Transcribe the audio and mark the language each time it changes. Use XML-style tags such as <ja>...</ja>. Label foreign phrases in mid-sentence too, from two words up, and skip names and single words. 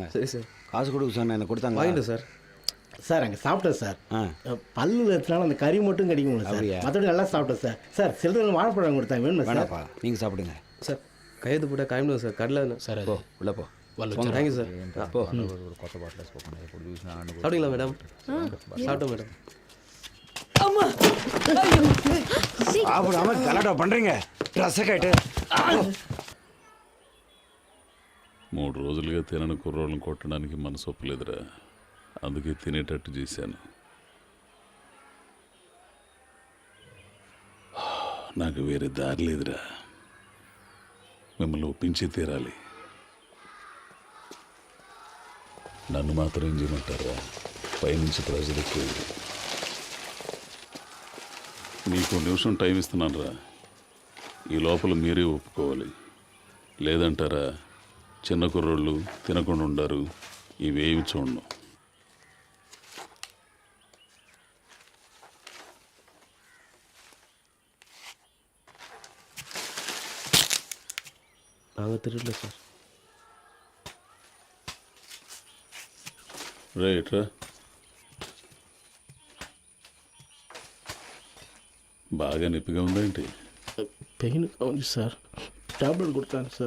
<ta>சரி சார். காசு கொடுக்க சொன்னேன், எனக்கு கொடுத்தாங்க. வாங்கிட்டு சார். சார் அங்கே சாப்பிட்டேன் சார். பல்லில் எடுத்தனால அந்த கறி மட்டும் கிடைக்கும்ல சார், மற்றபடி நல்லா சாப்பிட்டேன் சார். சார் சில்லறை வாழைப்பழம் கொடுத்தாங்க, வேணுமா சார்? வேணாப்பா, நீங்கள் சாப்பிடுங்க. சார் கையெழுத்து போட்டால் கிளம்பிடுவோம் சார். கடலில் சார் போ, உள்ள போ. தேங்க்யூ சார். போ.</ta> <te>కొత్త బాటిల్ వేసుకోకుండా ఎప్పుడు చూసినా</te> <ta>சாப்பிட்டீங்களா மேடம்? சாப்பிட்டோம் மேடம். சாப்பிடாம கலாட்டா பண்றீங்க. ட்ரெஸ் கட்டு.</ta> <te>3 రోజులుగా తినని కుర్రోళ్ళని కొట్టడానికి మనసు ఒప్పలేదురా, అందుకే తినేటట్టు చేశాను. నాకు వేరే దారి లేదురా, మిమ్మల్ని ఒప్పించి తీరాలి. నన్ను మాత్రం ఏం చేయమంటారా? పైనుంచి ప్రెజర్ ఎక్కువ. మీకు నిమిషం టైం ఇస్తున్నాను రా, ఈ లోపల మీరే ఒప్పుకోవాలి. లేదంటారా చిన్న కుర్రోళ్ళు తినకుండా ఉండారు, ఇవేమి చూడను.</te> <ta>நாங்கள் திருடல சார்.</ta> <te>రైట్ రా, బాగా నొప్పిగా ఉందా ఏంటి? పెయిన్ ఉంది సార్, టాబ్లెట్ కొడతాను సార్.</te>